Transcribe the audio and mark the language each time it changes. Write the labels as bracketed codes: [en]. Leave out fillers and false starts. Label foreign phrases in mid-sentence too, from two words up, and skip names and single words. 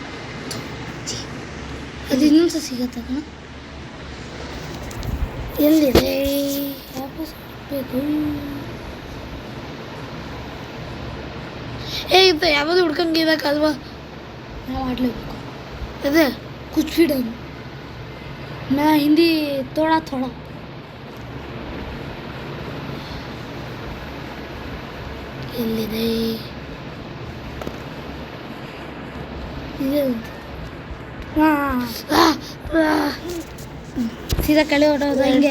[kn] ಅದು ಇನ್ನೊಂದು ಸಿಗತ್ತೆ ಕಣ. ಎಲ್ಲಿದೆ? ವಾಪಸ್ ಬೇಕು. ಇದು ಯಾವುದು ಹುಡ್ಕಂಗಿರಕ್ಕಲ್ವಾ? ನಾವು ಆಡಲೇಬೇಕು. ಅದೇ [hi] ಕುಚ್ भी डन. मैं हिंदी थोड़ा थोड़ा. [kn] ಎಲ್ಲಿದೆ? ಇದೆ. ಹಾಂ, ಸೀದಾ ಕೆಳಗೆ ಹೊಟ್ಟೋದು ಹಿಂಗೆ.